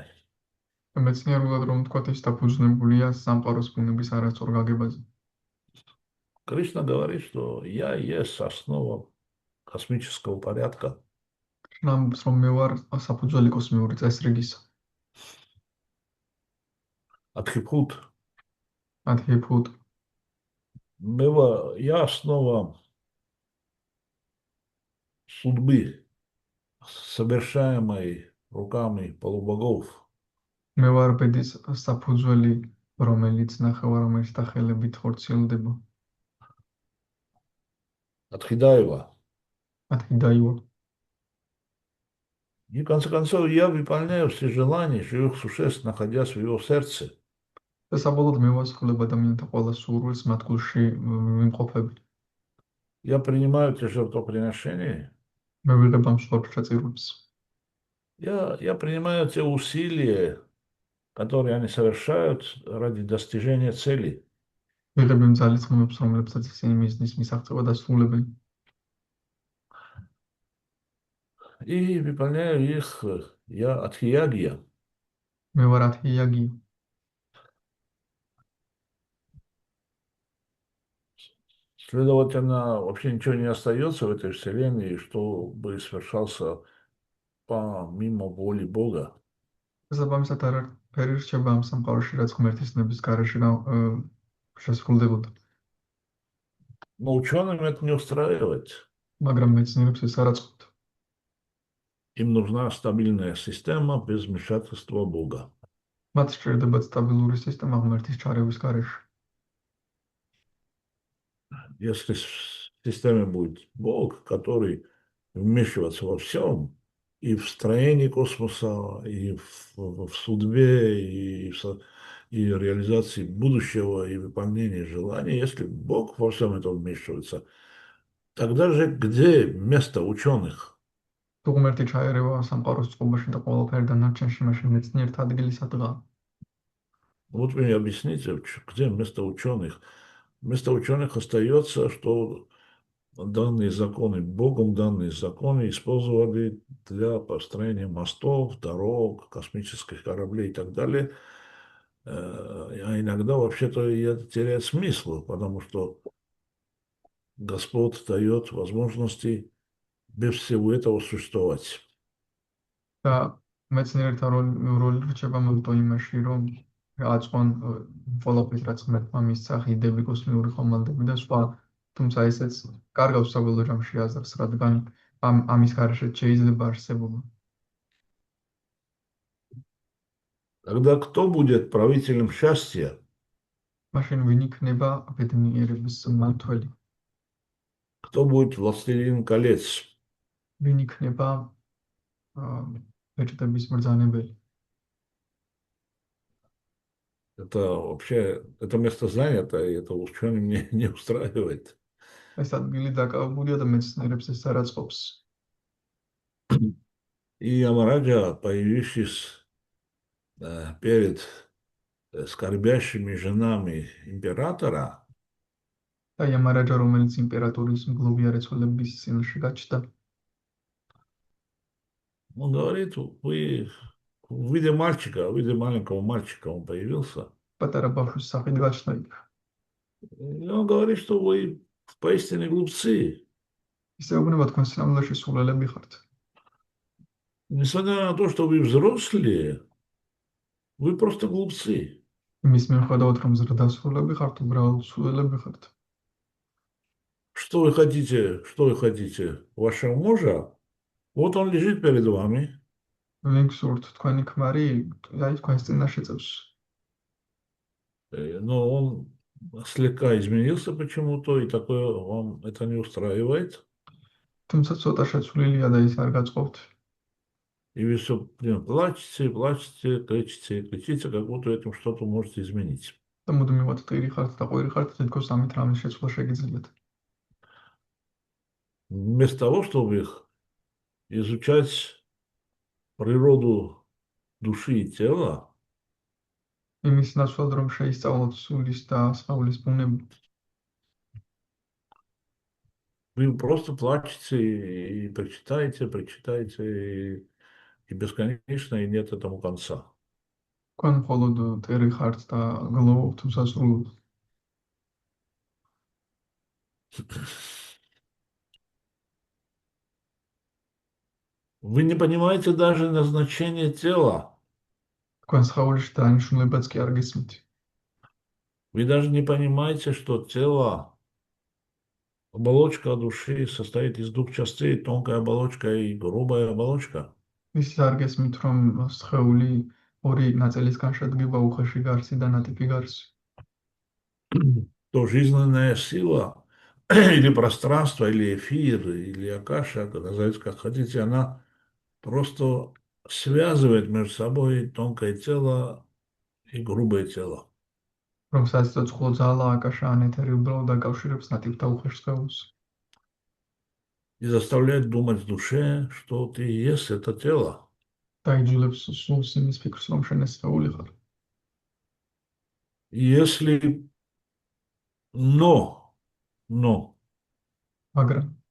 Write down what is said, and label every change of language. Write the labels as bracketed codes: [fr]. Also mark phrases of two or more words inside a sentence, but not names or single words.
[ka] მეცნიერულად რომ ვთქვათ, ის დაფუძნებულია სამყაროს ბუნების არასწორ გაგებაზე. [ru] Кришна говорит, что я есть основа космического порядка. [ka] ამბობს, რომ მე ვარ საფუძველი კოსმიური წესრიგისა. [ru] Адхипут. Адхипут. Я основа судьбы, совершаемой руками полубогов. [ka] მე ვარ ბედის საფუძველი, რომელიც ნახევარმეშთა ხელებით ხორციელდება. [ru] Адхидаева. Адхидаева. И в конце концов я выполняю все желания живых существ, находясь в его сердце. [ka] და საბოლოოდ მე ვასრულებ ადამიანთა ყველა სურვილს მათ გულში ვიმყოფები. [ru] Я принимаю эти жертвоприношения. [ka] მე ვიღებ ამ სურვილს. [ru] Я принимаю те усилия, которые они совершают ради достижения цели. [ka] ვიღებ იმ ძალისხმევებს, რომლებსაც ისინი მიზნის მისაღწევად ასრულებენ. [ru] И выполняю их я адхиягия. [ka] მე ვარ адхиягия. [ru] Следовательно, вообще ничего не остается в этой вселенной, чтобы совершался помимо воли Бога. [ka] შესაბამისად არაფერი რჩება ამ სამყაროში, რაც ღმერთის ნების გარეშე შესრულდებოდა. [ru] Но ученым это не устраивает. [ka] მაგრამ მეცნიერებს ეს არ აწყობთ. [ru] Им нужна стабильная система без вмешательства Бога. [ka] მათ სჭირდებათ სტაბილური სისტემა ღმერთის ჩარევის გარეშე. [ru] Если в системе будет Бог, который вмешивается во всем, и в строении космоса, и в судьбе, и реализации будущего, и выполнении желаний, если Бог во всем этом вмешивается, тогда же где место ученых? [ka] თუ ღმერთი ჩაერევა სამყაროს წყობაში და ყველაფერი დანარჩენში, მაშინ მეცნიერთა ადგილი სადღაა. [ru] Вот вы мне объясните, где место ученых? Вместо ученых остается, что данные законы, Богом данные законы использовали для построения мостов, дорог, космических кораблей и так далее. А иногда вообще-то это теряет смысл, потому что Господь дает возможности без всего этого существовать. [ka] და მეცნიერთა როლი რჩება მოდო იმაში, რომ აწყონ ყველაფერს, რაც ღმერთმა მისცა, ხიდები, კოსმიური ხომალდები და სხვა, თუმცა ესეც კარგავს საბოლოო ჯამში აზრს, რადგან ამის გარეშეც შეიძლება არსებობა. [ru] Тогда кто будет правителем счастья? [ka] მაშინ ვინ იქნება ბედნიერების მმართველი? [ru] Кто будет властелин колец? [ka] ვინ იქნება ბეჭდების მბრძანებელი? [ru] Это вообще, это место занято, и это ученым не устраивает. [ka] ეს ადგილი დაკავებულია და მეცნიერებს ეს არ აწყობს. [ru] И Ямараджа, появившись перед скорбящими женами императора, [ka] და იამარაჯა, რომელიც იმპერატორის მგლობიარე ცოლების წინაშე გაჩნდა, [ru] он говорит, вы в виде мальчика, в виде маленького мальчика он появился. [ka] პატარა ბავშვის სახით გაჩნდა იქ. [ru] И он говорит, что вы поистине глупцы. [ka] ისე უგნება თქვენ სინამდვილეში სულელები ხართ. [ru] Несмотря на то, что вы взрослые, вы просто глупцы. [ka] იმის მიუხედავად, რომ ზრდასრულები ხართ, უბრალოდ სულელები ხართ. [ru] Что вы хотите? Что вы хотите? Вашего мужа? Вот он лежит перед вами. [ka] ვინ გსურთ თქვენი ქმარი, აი თქვენს წინაშე წევს. [ru] Но он слегка изменился почему-то, и такое вам это не устраивает. [ka] თუმცა ცოტა შეცვლილია და ის არ გაწყობთ. [ru] И вы все плачете, плачете, кричите, кричите, как будто этим что-то можете изменить. [ka] და მუდმივად ტირი ხართ და ყვირი ხართ, თითქოს ამით რამის შეცვლა შეგიძლიათ. [ru] Вместо того, чтобы изучать природу души и тела, [ka] იმის ნაცვლად, რომ შეისწავლოთ სულის და სხეულის ბუნება, [ru] вы просто плачете и причитаете, и бесконечно, и нет этому конца. [ka] თქვენ მხოლოდ ტირი ხართ და გლოვობთ, თუმცა სრულად. [ru] Вы не понимаете даже назначение тела. [ka] თქვენ სხეულის დანიშნულებაც კი არ გესმით. [ru] Вы даже не понимаете, что тело, оболочка души состоит из двух частей, тонкая оболочка и грубая оболочка. [ka] ის არ გესმით, რომ სხეული ორი ნაწილისგან შედგება, უხეში გარსი და ნატიფი გარსი. [ru] То жизненная сила или пространство, или эфир, или акаша, назовите как хотите, она просто связывает между собой тонкое тело и грубое тело. [ka] რომ საცოცხლო ძალა აკაშა ან ეთერი უბრალოდ აკავშირებს ნატიფ და უხეშ სხეულს. [ru] И заставляет думать в душе, что ты и есть это тело. [ka] დაიძულებს სულს იმის ფიქრს, რომ შენ ეს სხეული ხარ. [ru] Если но, [ka] მაგრამ